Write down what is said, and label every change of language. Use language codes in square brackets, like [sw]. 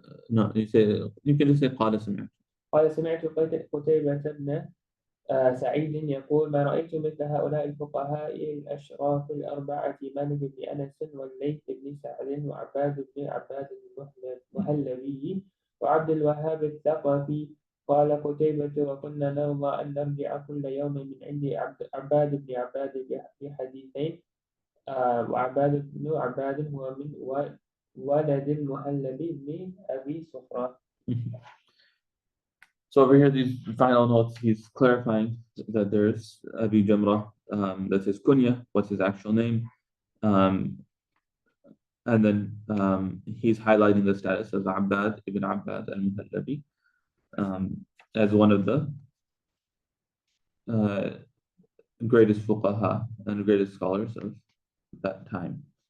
[en] No, you can just say [ar] قال سمعت. قال سمعت قتيبة بن سعيد يقول ما رأيت مثل هؤلاء الفقهاء الأشراف الأربعة مالك بن أنس والليث بن سعد وعباد بن عباد المهلبي وعبد الوهاب الثقفي. قال قتيبة وكنا نرضى أن نرجع كل يوم من عند عباد بن عباد بحديثين. وعباد بن عباد هو من ولد المهلبي بن أبي صخرة. [en] So over here, these final notes, he's clarifying that there's Abi Jamrah, that's his kunya, what's his actual name. And then he's highlighting the status of Abbad ibn Abbad al-Muhallabi as one of the greatest fuqaha and greatest scholars of that time.